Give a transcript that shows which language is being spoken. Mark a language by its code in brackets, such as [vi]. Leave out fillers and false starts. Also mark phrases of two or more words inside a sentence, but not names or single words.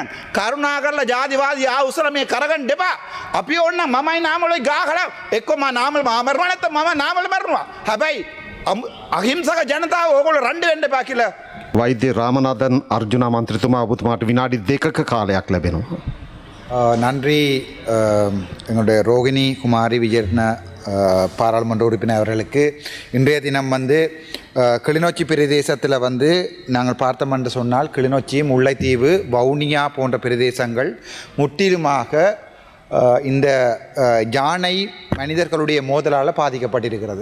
[si] කරුණාකරලා ජාතිවාදී ආවුසල මේ කරගන්න දෙපා. අපි ඕන්න මමයි නාමලුයි ගාහලා එක්ක මම නාමල් මරනවා නැත්නම් මම නාමල් මරනවා. හැබැයි අහිංසක ජනතාව ඕගොල්ලෝ රණ්ඩු වෙන්න එපා කියලා වෛද්‍ය රාමනාදන් අර්ජුන මන්ත්‍රීතුමා ඔබතුමාට විනාඩි 2ක කාලයක් ලැබෙනවා. [ta] நன்றி. எங்களுடைய ரோகிணி குமாரி விஜயரத்ன பாராளுமன்ற உறுப்பினர் அவர்களுக்கு இன்றைய தினம் கிளிநொச்சி பிரதேசத்தில் வந்து நாங்கள் பார்த்தோம் என்று சொன்னால் கிளிநொச்சி, முல்லைத்தீவு, வவுனியா போன்ற பிரதேசங்கள் முற்றிலுமாக இந்த யானை மனிதர்களுடைய மோதலால் பாதிக்கப்பட்டிருக்கிறது.